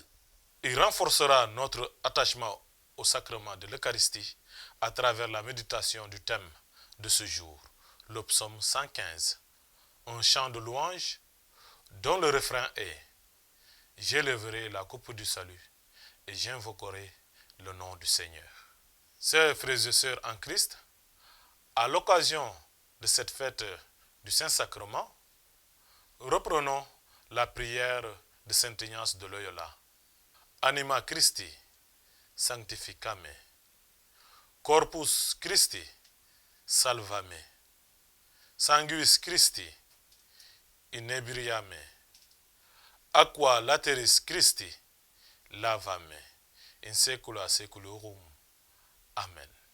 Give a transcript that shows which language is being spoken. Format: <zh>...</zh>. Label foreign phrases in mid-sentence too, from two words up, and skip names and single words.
<fr>Il renforcera notre attachement au sacrement de l'Eucharistie à travers la méditation du thème de ce jour, le psaume 115, un chant de louange dont le refrain est: j'élèverai la coupe du salut et j'invoquerai le nom du Seigneur. Chers frères et sœurs en Christ, à l'occasion de cette fête du Saint-Sacrement, reprenons la prière de Saint Ignace de Loyola.</fr> <la>Anima Christi sanctificame, Corpus Christi salvame, Sanguis Christi inebriame, Aqua lateris Christi lavame, in saecula saeculorum. Amen.</la>